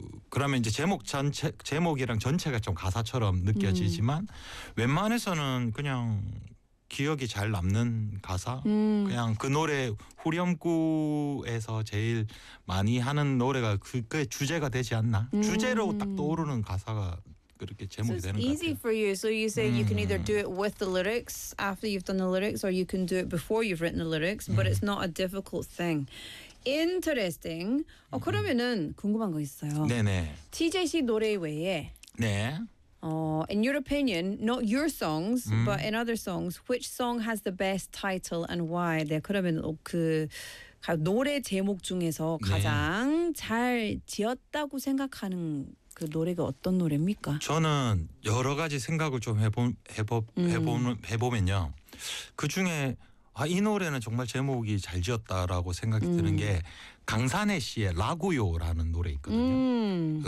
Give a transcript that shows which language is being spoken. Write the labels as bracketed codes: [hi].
[ko] 그러면 이제 제목 전체 제목이랑 전체가 좀 가사처럼 느껴지지만 웬만해서는 그냥 기억이 잘 남는 가사. 그냥 그 노래 후렴구에서 제일 많이 하는 노래가 그게 주제가 되지 않나. 주제로 딱 떠오르는 가사가 그렇게 제목이 [en] so [ko] 되는 거 같아요. [en] It's easy for you. So you say you can either do it with the lyrics after you've done the lyrics or you can do it before you've written the lyrics, but it's not a difficult thing. Interesting. [ko] 그러면은 궁금한 거 있어요. 네네. TJ 씨 노래 외에 네. [en] In your opinion, not your songs, but in other songs, which song has the best title and why? [ko] 네, 그러면 그 노래 제목 중에서 가장 네. 잘 지었다고 생각하는 그 노래가 어떤 노래입니까? 저는 여러 가지 생각을 좀 해보면요. 그 중에 이 노래는 정말 제목이 잘 지었다라고 생각이 드는 게 강산의 씨의 라구요라는 노래 있거든요.